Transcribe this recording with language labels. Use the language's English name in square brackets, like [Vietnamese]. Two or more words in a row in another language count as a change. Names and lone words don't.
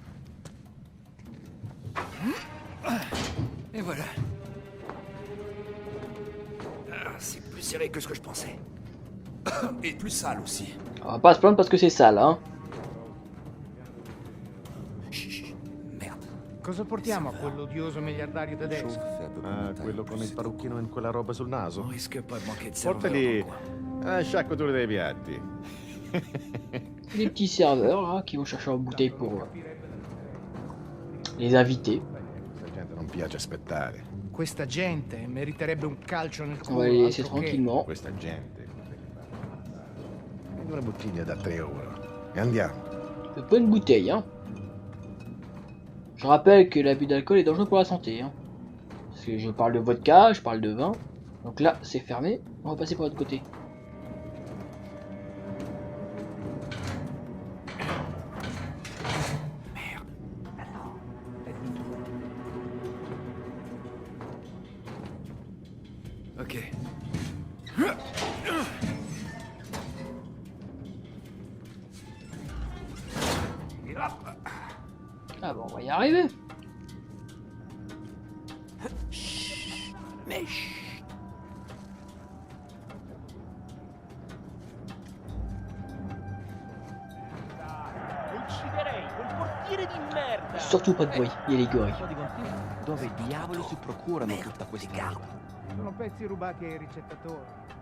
[French] Et voilà. Ah, c'est plus serré que ce que je pensais. Et plus sale aussi. On va pas se plaindre parce que c'est sale, hein. Merde. [Italian] Cosa portiamo a quell'odioso miliardario tedesco? [French] Fait à peu près Ah, mon taille. [Italian] quello con il parrucchino e quella roba sul [French] On [Italian] naso? [French] risque pas de manquer de serveurs [Italian] Portali [French] dans le coin. [Italian] sciacquature dei piatti. [French] Les petits serveurs là qui vont chercher en bouteille pour les invités. [Italian] Questa gente non piace aspettare. Questa gente meriterebbe un calcio nel [French] On [Italian] culo. [French] va les laisser [Italian] altro che- [French] tranquillement. [Italian] Questa gente. Prendi una bottiglia da 3 euro. E andiamo. [French] C'est pas une bouteille, hein. Je rappelle que l'abus d'alcool est dangereux pour la santé, hein. Parce que je parle de vodka, je parle de vin. Donc là, c'est fermé. On va passer par l'autre côté. Ok. Ah bon, on va y arriver. Mais [Italian] Ucciderei quel portiere di merda! [French] Surtout pas de bruit, il y a les gorilles. [Italian] Dove diavolo si procurano tutta questa roba? Sono pezzi rubati ai ricettatori.